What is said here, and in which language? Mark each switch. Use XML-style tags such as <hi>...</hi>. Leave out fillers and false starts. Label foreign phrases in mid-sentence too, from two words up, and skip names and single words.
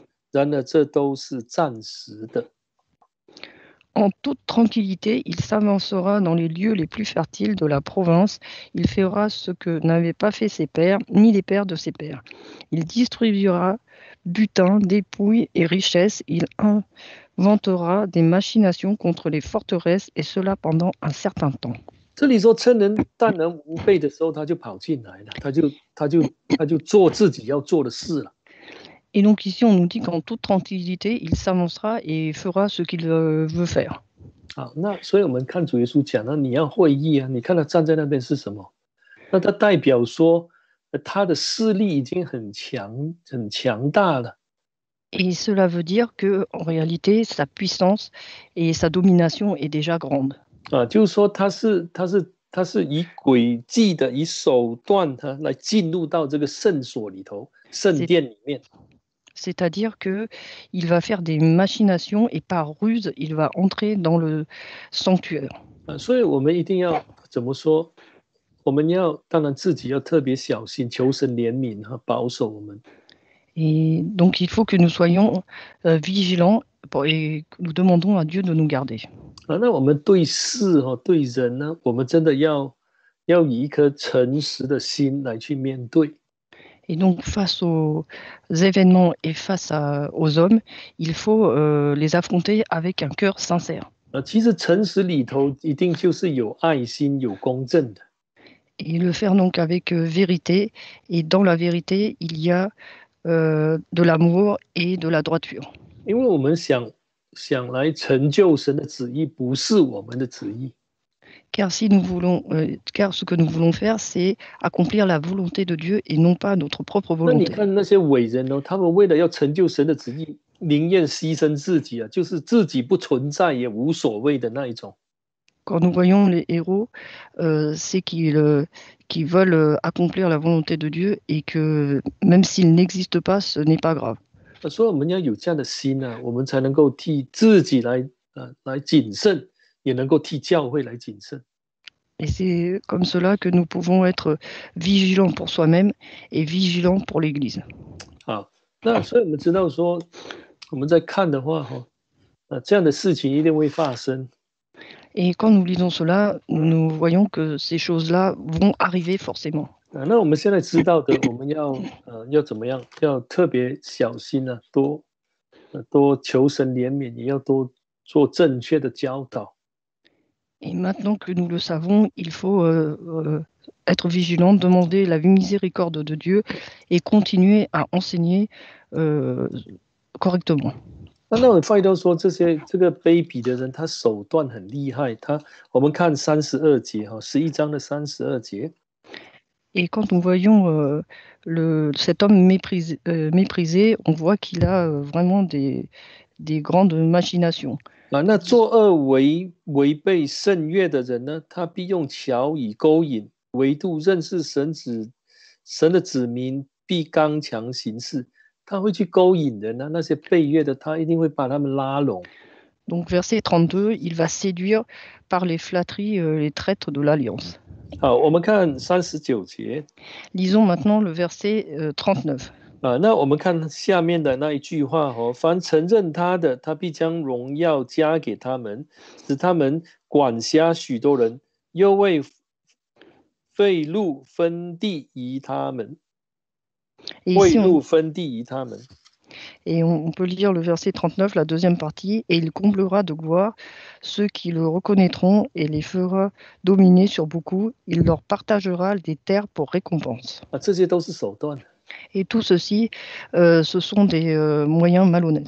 <zh>然而这都是暂时的。</zh> <fr>En toute tranquillité, il s'avancera dans les lieux les plus fertiles de la province. Il fera ce que n'avaient pas fait ses pères, ni les pères de ses pères. Il distribuera butin, dépouilles et richesses. Il inventera des machinations contre les forteresses, et cela pendant un certain temps.</fr> <zh>这里说趁人淡然无备的时候，他就跑进来了，他就做自己要做的事了。</zh> <fr>Et donc ici, on nous dit qu'en toute tranquillité, il s'avancera et fera ce qu'il veut faire.</fr> <zh>那所以我们看主耶稣讲呢，你要会意你看他站在那边是什么？那他代表说，他的势力已经很强大了。</zh> <fr>Et cela veut dire que, en réalité, sa puissance et sa domination est déjà grande.</fr> <zh>就是说他是以诡计的、以手段来进入到这个圣所里头、圣殿里面。</zh> <fr>C'est-à-dire qu'il va faire des machinations et par ruse, il va entrer dans le sanctuaire.</fr> <zh>所以我们一定要怎么说？我们当然自己要特别小心，求神怜悯和保守我们。</zh> <fr>Et donc, il faut que nous soyons vigilants et nous demandons à Dieu de nous garder.</fr> <zh>那我们对事对人呢，我们真的要以一颗诚实的心来去面对。</zh> <fr>Et donc, face aux événements et face aux hommes, il faut les affronter avec un cœur sincère.</fr> <zh>其实诚实里头一定就是有爱心、有公正的。</zh> <fr>Et le faire donc avec vérité. Et dans la vérité, il y a de l'amour et de la droiture.</fr> <zh>因为我们想来成就神的旨意，不是我们的旨意。</zh> <fr>Car ce que nous voulons faire, c'est accomplir la volonté de Dieu et non pas notre propre</fr> <zh>那你</zh> <fr>volonté.</fr> <zh>看那些伟人他们为了要成就神的旨意，宁愿牺牲自己就是自己不存在也无所谓的那一种。</zh> <fr>Quand nous voyons les héros, c'est qu'ils veulent accomplir la volonté de Dieu et que même s'ils n'existent pas, ce n'est pas grave.</fr> <zh>所以我们要有这样的心啊，我们才能够替自己来谨慎，也能够替教会来谨慎。</zh> <fr>Et c'est comme cela que nous pouvons être vigilants pour soi-même et vigilants pour l'Église.</fr> <zh>好，那所以我们知道说，我们在看的话，这样的事情一定会发生。</zh> <fr>Et quand nous lisons cela, nous voyons que ces choses-là vont arriver forcément.</fr> <zh>那我们现在知道的，我们要怎么样？要特别小心啊，多求神怜悯，也要多做正确的教导。</zh> <fr>Et maintenant que nous le savons, il faut être vigilant, demander la miséricorde de Dieu et continuer à enseigner correctement.</fr> <zh>那我发现到说，这个卑鄙的人，他手段很厉害。我们看32节11章的32节。</zh> <fr>Et quand nous voyons cet homme méprisé, on voit qu'il a vraiment des grandes machinations.</fr> <zh>那作恶违背圣约的人呢，他必用巧语勾引；唯独认识神的子民，必刚强行事。他会去勾引人啊，那些背约的，他一定会把他们拉拢。</zh> <fr>Donc verset 32, il va séduire par les flatteries les traîtres de l'alliance.</fr> <zh>好，我们看39节。</zh> <fr>Lisons maintenant le verset 39.</fr> <zh>那我们看下面的那一句话凡承认他的，他必将荣耀加给他们，使他们管辖许多人，又为废路分地移他们。贿赂分地移他们。</zh> <fr>Et on peut lire le verset 39, la deuxième partie, et il comblera de gloire ceux qui le reconnaîtront et les fera dominer sur beaucoup. Il leur partagera des terres pour récompense.</fr> <zh>这些都是手段。</zh> <fr>Et tout ceci, ce sont des moyens malhonnêtes.</fr>